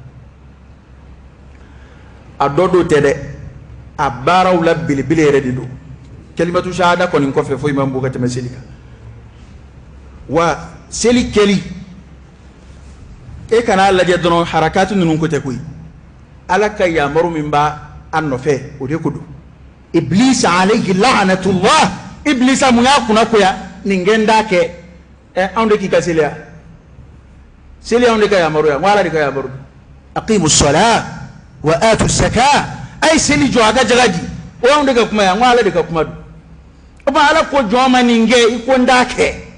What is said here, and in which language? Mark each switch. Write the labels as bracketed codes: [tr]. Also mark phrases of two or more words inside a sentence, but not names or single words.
[bm] a dɔ do tɛ dɛ a baaraw la belebele yɛrɛ de don [ar] كلمة الشهادة [bm] kɔni kɔfɛ foyi man bon ka tɛmɛ seli kan wa seli kɛli e kana lajɛ dɔrɔn harakati ninnu ko tɛ koyi ala ka yamaru min b'a a nɔfɛ o de ko don iblisa [ar] عليه لعنة الله [bm] iblisa mun y'a kunna koya nin kɛ n t'a kɛ anw de k'i ka seli ya seli anw de ka yamaru ya n ko ala de ka yamaru [ar] أقيموا الصلاة وآتوا الزكاة [bm] ay seli jɔ a ka jaga di o y'anw de ka kuma ya n ko ala de ka kuma don o tuma ala ko jɔn ma nin kɛ i ko n t'a kɛ